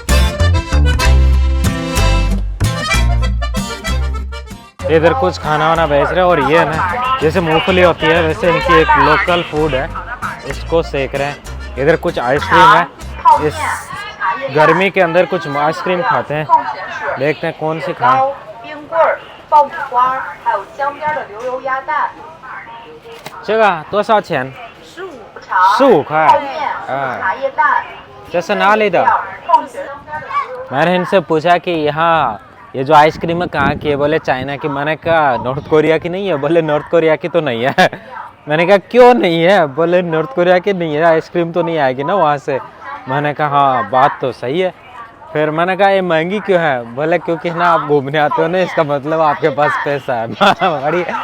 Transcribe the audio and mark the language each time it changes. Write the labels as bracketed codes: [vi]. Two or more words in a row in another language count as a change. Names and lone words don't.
[hi] इधर कुछ खाना वाना बेच रहे हैं और ये ना जैसे मूंगफली होती है वैसे इनकी एक [en] local food [hi] है, इसको सेक रहे हैं। इधर कुछ आइसक्रीम है, इस गर्मी के अंदर कुछ आइसक्रीम खाते हैं, देखते हैं कौन सी खाएं। चला तो [zh] 多少钱？15块。这是哪里的？ [hi] मैंने इनसे पूछा कि यहाँ ये जो आइसक्रीम है कहाँ की है, बोले चाइना की। मैंने कहा नॉर्थ कोरिया की नहीं है, बोले नॉर्थ कोरिया की तो नहीं है। मैंने कहा क्यों नहीं है, बोले नॉर्थ कोरिया की नहीं है, आइसक्रीम तो नहीं आएगी ना वहाँ से। मैंने कहा हाँ बात तो सही है। फिर मैंने कहा ये महंगी क्यों है, बोले क्योंकि ना आप घूमने आते हो ना, इसका मतलब आपके पास पैसा है।